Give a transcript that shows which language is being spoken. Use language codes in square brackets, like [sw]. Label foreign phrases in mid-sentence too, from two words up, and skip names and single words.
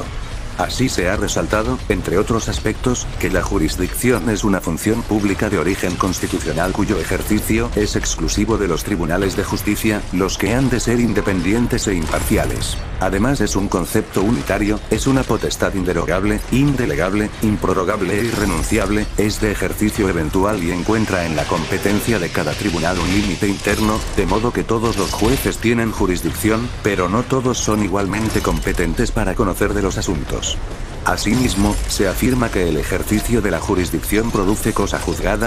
[es] Así se ha resaltado, entre otros aspectos, que la jurisdicción es una función pública de origen constitucional cuyo ejercicio es exclusivo de los tribunales de justicia, los que han de ser independientes e imparciales. Además es un concepto unitario, es una potestad inderogable, indelegable, improrrogable e irrenunciable, es de ejercicio eventual y encuentra en la competencia de cada tribunal un límite interno, de modo que todos los jueces tienen jurisdicción, pero no todos son igualmente competentes para conocer de los asuntos. Asimismo, se afirma que el ejercicio de la jurisdicción produce cosa juzgada.